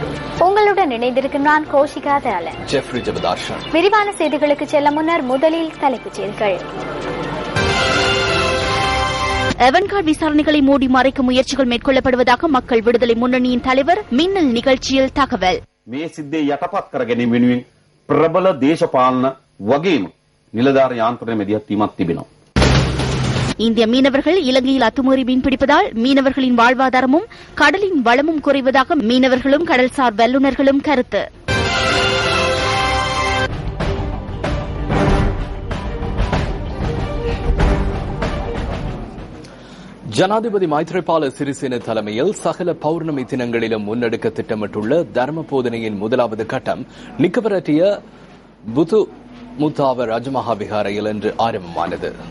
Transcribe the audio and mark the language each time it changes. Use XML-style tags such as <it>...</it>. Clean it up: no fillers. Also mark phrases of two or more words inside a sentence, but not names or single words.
<ta>உங்களுடன் இணைந்திருக்கும் நான் கோஷிகா தயாளன். ஜெஃப்ரி ஜெபதார்ஷன். விரிவான செய்திகளுக்கு செல்ல முன்னர் முதலில் தலைப்புச் செய்திகள். எவன்கார்ட் விசாரணைகளை மூடி மறைக்க முயற்சிகள் மேற்கொள்ளப்படுவதாக மக்கள் விடுதலை முன்னணியின் தலைவர் மின்னல் நிகழ்ச்சியில் தகவல்.</ta> <si>මේ සිද්ධිය යටපත් කර ගැනීම වෙනුවෙන් ප්‍රබල දේශපාලන වගේම නිලධාර යාන්ත්‍රණ මෙදිහත් වීමක් තිබෙනවා.</si> <ta>இந்திய மீனவர்கள் இலங்கையில் அத்துமீறி மீன்பிடிப்பதால் மீனவர்களின் வாழ்வாதாரமும் கடலின் வளமும் குறைவதாக மீனவர்களும் கடல்சார் வல்லுநர்களும் கருத்து. ஜனாதிபதி மைத்ரிபால சிறிசேன தலைமையில் சகல பௌர்ணமி தினங்களிலும் முன்னெடுக்க திட்டமிட்டுள்ள தர்ம போதனையின் முதலாவது கட்டம் நிக்கவரட்டிய புது முத்தாவ ராஜமஹா விகாரையில் இன்று ஆரம்பமானது.</ta>